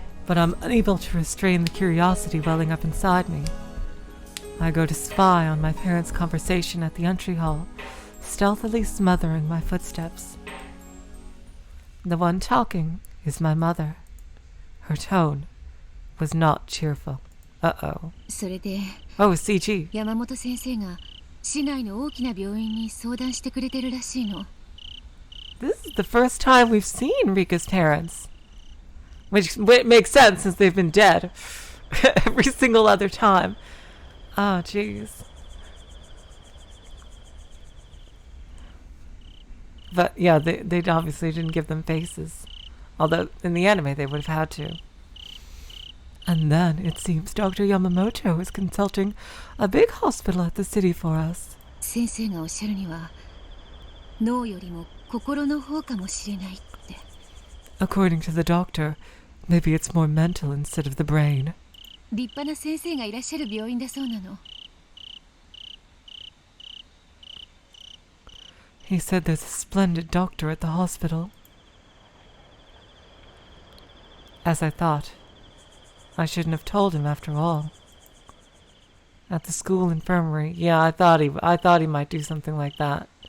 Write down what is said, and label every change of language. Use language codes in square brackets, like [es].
[en] but I'm unable to restrain the curiosity welling up inside me. I go to spy on my parents' conversation at the entry hall, stealthily smothering my footsteps. The one talking is my mother. Her tone was not cheerful. Uh-oh. Oh, CG. [ja] 山本先生が市内の大きな病院に相談してくれてるらしいの。 [en] This is the first time we've seen Rika's parents. Which makes sense since they've been dead every single other time. Oh, jeez. But yeah, they obviously didn't give them faces. Although in the anime they would have had to. And then it seems Dr. Yamamoto is consulting a big hospital at the city for us. [ja] 先生がおっしゃるには脳よりも心の方かもしれないって。 [en] According to the doctor, maybe it's more mental instead of the brain. [ja] 立派な先生がいらっしゃる病院だそうなの。 [en] He said there's a splendid doctor at the hospital. As I thought. I shouldn't have told him after all. At the school infirmary, yeah, I thought he might do something like that.